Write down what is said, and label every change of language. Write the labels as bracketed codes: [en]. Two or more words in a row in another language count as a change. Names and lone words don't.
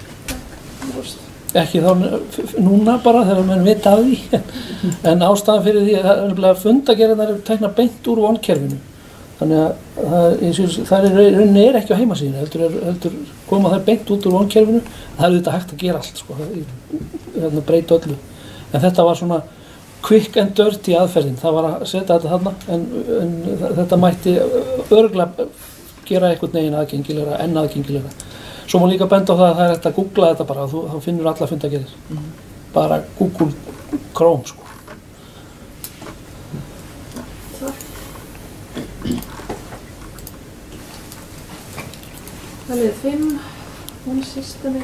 [is] Ekki þá núna bara þegar menn vita af því, en ástæðan fyrir því að fundagerðirnar tekna beint úr vonkerfinu. Þannig að það rauninni ekki á heimasíðinu, heldur koma þær beint út úr vonkerfinu. Það þetta hægt að gera allt, sko, breyta öllu. En þetta var svona [en] quick and dirty [is] aðferðin, það var að setja þetta þarna, en þetta mætti örugglega gera einhvern veginn aðgengilegra en aðgengilegra. Svo má líka benda á það að það hægt að googla þetta bara, þá finnur alla fundagerðir. Bara Google Chrome, sko. Það lið 5, OneSystem.